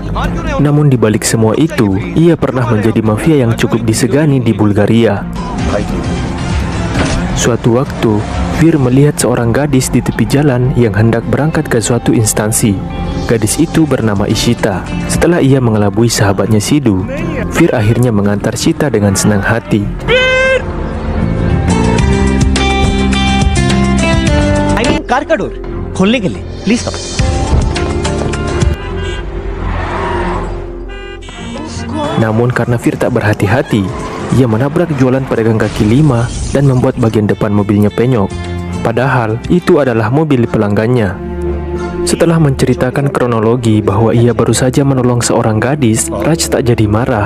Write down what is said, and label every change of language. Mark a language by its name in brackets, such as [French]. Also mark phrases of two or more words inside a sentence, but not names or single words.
[Indonesian] Namun di balik semua itu, ia pernah menjadi mafia yang cukup disegani di Bulgaria. Suatu waktu, Veer melihat seorang gadis di tepi jalan yang hendak berangkat ke suatu instansi. Gadis itu bernama Ishita. Setelah ia mengelabui sahabatnya Sidhu, Veer akhirnya mengantar Ishita dengan senang hati. [Hindi] कार का डोर खोलने के लिए [English] please stop. [Indonesian] Namun karena Veer tak berhati-hati, ia menabrak jualan pedagang kaki lima dan membuat bagian depan mobilnya penyok. Padahal itu adalah mobil pelanggannya. Setelah menceritakan kronologi bahwa ia baru saja menolong seorang gadis, Raj tak jadi marah.